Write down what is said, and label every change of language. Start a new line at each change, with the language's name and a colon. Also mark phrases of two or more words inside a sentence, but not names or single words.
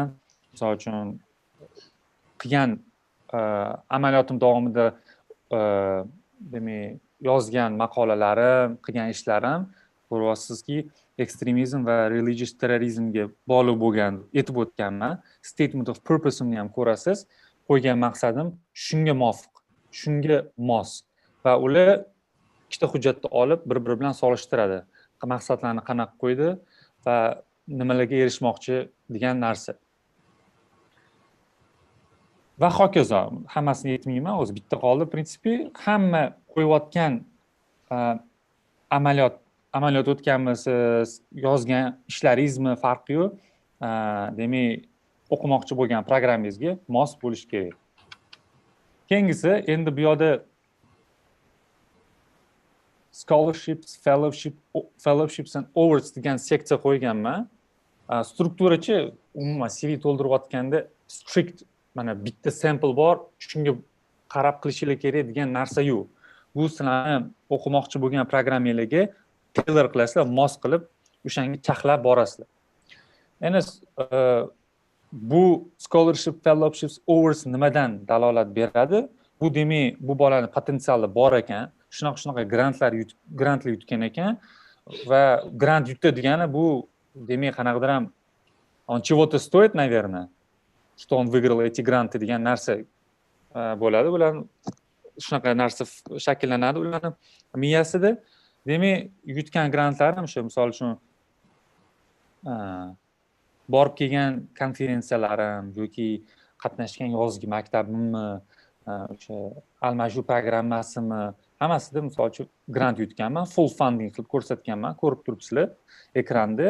Uzbek: Misol uchun qilgan amaliyotim davomida demak yozgan maqolalarim, qilgan ishlarim ko'ryapsizki, ekstremizm va religious terrorizmga bog'liq bo'lgan aytib o'tganman.
English: Statement of purpose'imni
Uzbek: ham ko'rasiz. Qo'ygan maqsadim shunga muvofiq, shunga mos va ular ikkita hujjatni olib bir-biri bilan solishtiradi. Maqsadlarni qanaqa qo'ydi va nimalarga erishmoqchi degan narsa. Va hokazo, hammasini aytmayman, o'zi bitta qoldi. Prinsipi hamma qo'yayotgan amaliyot o'tganmisiz, yozgan ishlaringizmi farqi yo'q. Demak, o'qimoqchi bo'lgan programmangizga mos bo'lish kerak. Keyingisi, endi bu yerda
English: scholarships, fellowships and awards
Uzbek: degan seksiya qo'yganman. Strukturachi umuman CV to'ldirayotganda strict mana bitta sample bor, shunga qarab qilishingiz kerak degan narsa yo'q. Bu sizlarni o'qimoqchi bo'lgan programmalarga tailor qilasizlar, mos qilib o'shanga chaqlab borasizlar. Endi bu
English: scholarship, fellowships, awards
Uzbek: nimadan dalolat beradi? Bu demak, bu bolaning potensiali bor ekan. Shunaqa grantlar yutgan ekan va grant yutdi degani bu demak qanaqadir ham
Russian: он чего-то стоит, наверное, что он выиграл эти гранты
Uzbek: degan narsa bo'ladi. Ular shunaqa narsa shakllanadi ularning miyasida. Demak, yutgan grantlarim o'sha misol uchun borib kelgan konferensiyalarim yoki qatnashgan yozgi maktabimmi, o'sha almashuv programmasimi, hammasida misol uchun grant yutganman,
English: full funding
Uzbek: qilib ko'rsatganman, ko'rib turibsizlar ekranda.